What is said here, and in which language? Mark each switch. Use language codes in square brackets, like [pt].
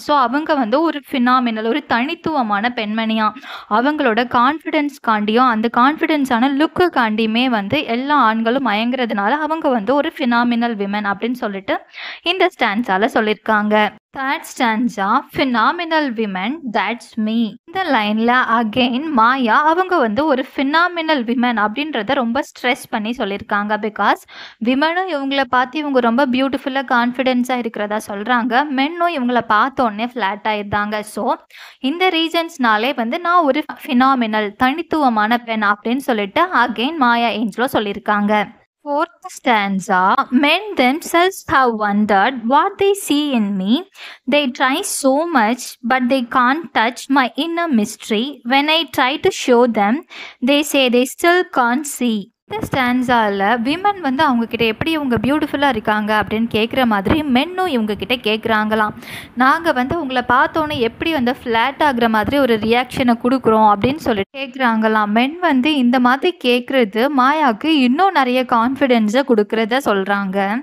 [ta] So அவங்க ஒரு phenomenal, ஒரு தனித்துவமான பெண்மணியா, அவங்களோட கான்ஃபிடென்ஸ் காண்டியும் அந்த கான்ஃபிடென்ஸான லுக்கு காண்டியுமே எல்லா ஆண்களும் மயங்குறதுனால அவங்க ஒரு ஃபினாமினல் விமன் அப்படின்னு சொல்லிட்டு இந்த ஸ்டான்ஸால சொல்லியிருக்காங்க. [en] Third stanza phenomenal women that's me. [ta] இந்த லைன்ல அகைன் மாயா அவங்க வந்து ஒரு phenomenal women அப்படின்றத ரொம்ப ஸ்ட்ரெஸ் பண்ணி சொல்லியிருக்காங்க. பிகாஸ் விமனும் இவங்கள பார்த்து இவங்க ரொம்ப பியூட்டிஃபுல்லாக கான்ஃபிடென்ஸாக இருக்கிறதா சொல்கிறாங்க. மென்னும் இவங்கள பார்த்தோன்னே ஃப்ளாட் ஆயிருந்தாங்க. ஸோ இந்த ரீசன்ஸ்னாலே வந்து நான் ஒரு phenomenal தனித்துவமான பெண் அப்படின்னு சொல்லிட்டு அகைன் மாயா ஏஞ்சலோ சொல்லியிருக்காங்க. [en] Fourth stanza, men themselves have wondered what they see in me. They try so much, but they can't touch my inner mystery. When I try to show them, they say they still can't see. [ta] இந்த ஸ்டான்ஸால women வந்து அவங்க கிட்ட எப்படி இவங்க பியூட்டிஃபுல்லாக இருக்காங்க அப்படின்னு கேட்குற மாதிரி மென்னும் இவங்க கிட்ட கேட்குறாங்களாம். நாங்கள் வந்து உங்களை பார்த்தோன்னே எப்படி வந்து ஃப்ளாட் ஆகுற மாதிரி ஒரு ரியாக்ஷனை கொடுக்குறோம் அப்படின்னு சொல்லிட்டு கேட்குறாங்களாம். மென் வந்து இந்த மாதிரி கேட்குறது மாயாவுக்கு இன்னும் நிறைய கான்ஃபிடென்ஸை கொடுக்குறத சொல்கிறாங்க.